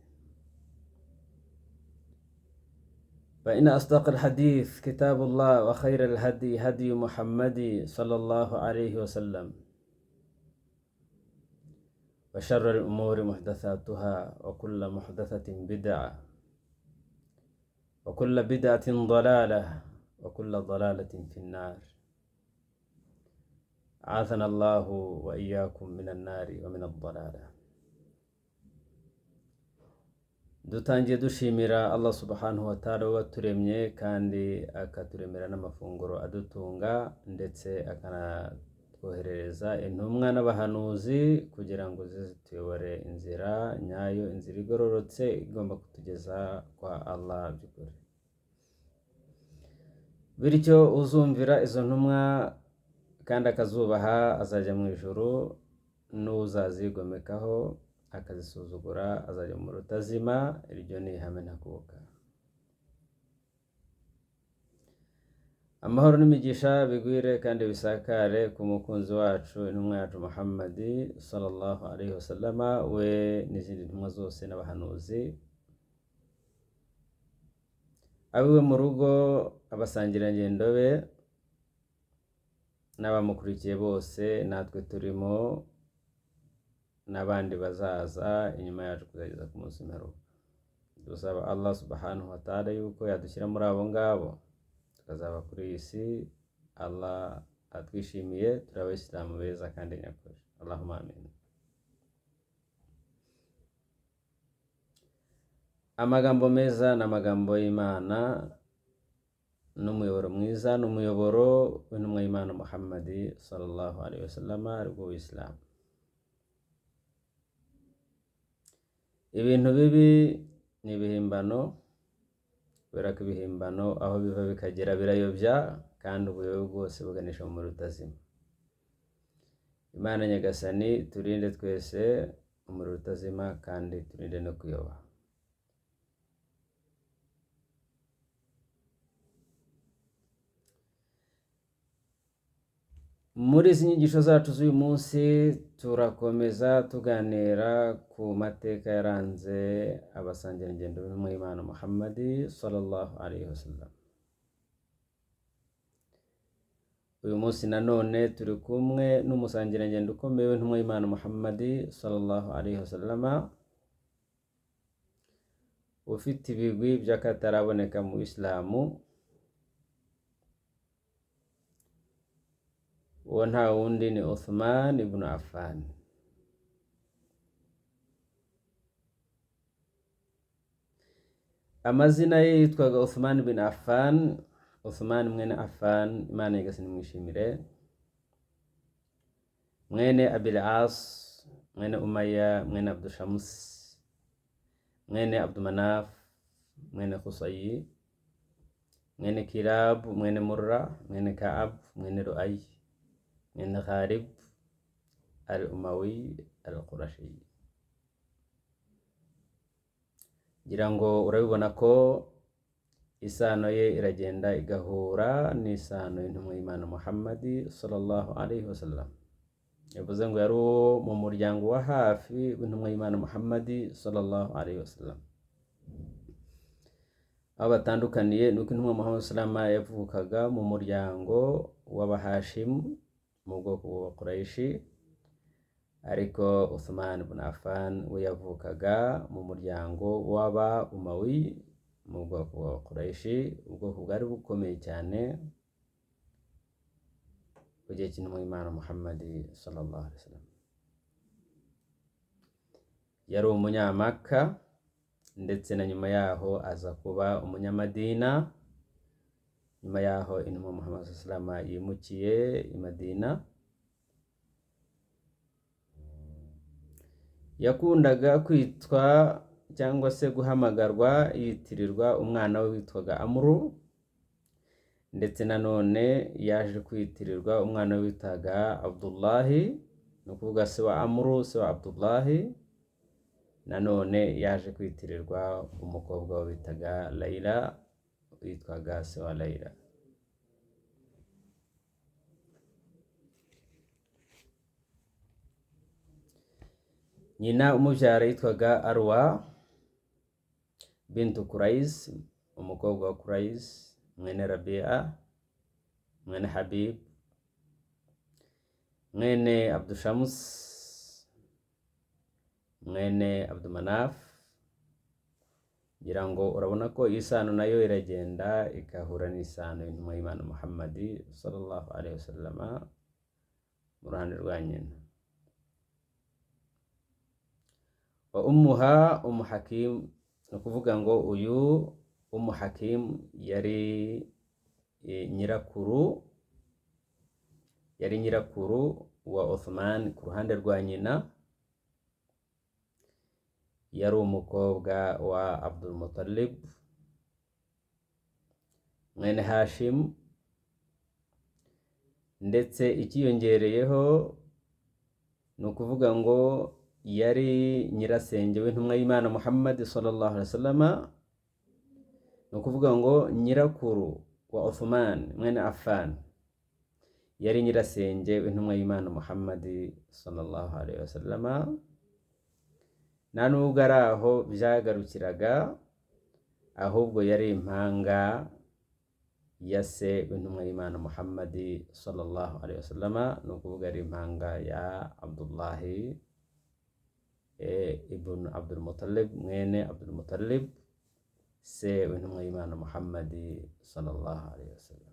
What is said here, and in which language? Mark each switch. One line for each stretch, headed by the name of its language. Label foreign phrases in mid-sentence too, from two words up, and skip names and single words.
Arabic: فإن أصدق الحديث كتاب الله، وخير الهدي هدي محمد صلى الله عليه وسلم، وشر الأمور محدثاتها، وكل محدثة بدعة، وكل بدعة ضلالة، وكل ضلالة في النار. عاذنا الله وإياكم من النار ومن الضلالة.
Kinyarwanda: dutangiye dushimira Allah
Arabic: سبحانه وتعالى
Kinyarwanda: waturemye kandi akaturemera n'amafunguro adutunga, ndetse akanatwoherereza intumwa n'abahanuzi kugira ngo zituyobore inzira nyayo, inzira igororotse igomba kutugeza kwa Allah by'ukuri. Bityo uzumvira izo ntumwa kandi akazubaha azajya mu ijuru, n'uzazigomekaho akazisuzugura azajya mu rutazima. Iryo ni ihame ntakuka. Amahoro n'imigisha bigwire kandi bisakare ku mukunzi wacu, intumwa yacu Muhammadi
Arabic: صلى الله عليه وسلم,
Kinyarwanda: we n'izindi ntumwa zose n'abahanuzi, abiwe mu rugo, abasangirangendo be n'abamukurikiye bose, natwe turimo, n'abandi bazaza inyuma yacu kuzageza ku munsi w'imperuka. Dusaba Allah
Arabic: سبحانه وتعالى
Kinyarwanda: yuko yadushyira muri abo ngabo, tukazaba kuri iyi si Allah atwishimiye, turi abayisilamu beza kandi nyakuri.
Arabic: اللهم آمين.
Kinyarwanda: Amagambo meza n'amagambo y'Imana, n'umuyoboro mwiza n'umuyoboro w'intumwa y'Imana Muhammadi
Arabic: صلى الله عليه وسلم,
Kinyarwanda: aribwo Islam. Ibintu bibi ni ibihimbano, kubera ko ibihimbano aho biva bikagera birayobya, kandi ubuyobe bwose buganisha mu rutazima. Imana nyagasani turinde twese umuriro utazima, kandi turinde no kuyoba. Muri izi nyigisho zacu z'uyu munsi turakomeza tuganira ku mateka yaranze abasangirangendo b'intumwa y'Imana Muhammadi
Arabic: صلى الله عليه وسلم.
Kinyarwanda: Uyu munsi nanone turi kumwe n'umusangirangendo ukomeye w'intumwa y'Imana Muhammadi
Arabic: صلى الله عليه وسلم,
Kinyarwanda: ufite ibigwi by'akataraboneka mu Islamu. Uwo nta wundi ni Uthman ibn Affan. Amazina ye yitwaga Uthman ibn Affan. Uthman mwene Affan, Imana nyagasani mwishimire, mwene Abil As, mwene Umayya, mwene Abdushams, mwene Abdumanaf, mwene Qusay, mwene Kilab, mwene Murra, mwene Ka'ab, mwene Lu'ay, mwene Ghalib al-Umawi al-Qurashi. Ngira ngo urabibona ko isano ye iragenda igahura n'isano y'intumwa y'Imana Muhammadi
Arabic: صلى الله عليه وسلم.
Kinyarwanda: Yavuze ngo yari mu muryango wa hafi w'intumwa y'Imana Muhammadi
Arabic: صلى الله عليه وسلم.
Kinyarwanda: Aho batandukaniye nuko intumwa Muhammad
Arabic: صلى الله عليه وسلم
Kinyarwanda: yavukaga mu muryango w'Abahashim mu bwoko bwa Quraishi, ariko Uthman ibn Affan we yavukaga mu muryango w'aba Umawi mu bwoko bwa Quraishi, ubwoko bwari bukomeye cyane ku gihe cy'intumwa y'Imana Muhammadi
Arabic: صلى الله عليه وسلم.
Kinyarwanda: Yari umunyamaka, ndetse na nyuma yaho aza kuba umunyamadina. Nyuma yaho intumwa Muhammad
Arabic: صلى الله عليه وسلم
Kinyarwanda: yimukiye i Madina, yakundaga kwitwa cyangwa se guhamagarwa yitirirwa umwana we witwaga Amru, ndetse nanone yaje kwitirirwa umwana we witaga Abdullahi, ni ukuvuga se wa Amru, se wa Abdullahi. Nanone yaje kwitirirwa umukobwa we witaga Layla, witwaga se wa Layla. Nyina umubyara yitwaga Arwa bintu Quraiz, umukobwa wa Quraiz mwene Rabia mwene Habib mwene Abdushams mwene Abdumanaf. Ngira ngo urabona ko isano nayo iragenda ikahura n'isano y'intumwa y'Imana Muhammad
Arabic: صلى الله عليه وسلم
Kinyarwanda: mu ruhande rwa nyina.
Arabic: وأمها
Kinyarwanda: Ummu Hakim, ni ukuvuga ngo uyu Ummu Hakim yari nyirakuru wa Uthman ku ruhande rwa nyina. Yari umukobwa wa Abdul Muttalib mwene Hashim, ndetse ikiyongereyeho ni ukuvuga ngo yari nyirasenge w'intumwa y'Imana Muhammad
Arabic: صلى الله عليه وسلم,
Kinyarwanda: ni ukuvuga ngo nyirakuru wa Uthman mwene Affan yari nyirasenge w'intumwa y'Imana Muhammad
Arabic: صلى الله عليه وسلم.
Kinyarwanda: Nta nubwo ari aho byagarukiraga, ahubwo yari impanga ya se w'intumwa y'Imana Muhammad
Arabic: صلى الله عليه وسلم,
Kinyarwanda: ni ukuvuga ari impanga ya Abdullahi ibn Abdul Muttalib mwene Abdul Muttalib, se w'intumwa y'Imana Muhammad
Arabic: صلى الله عليه وسلم.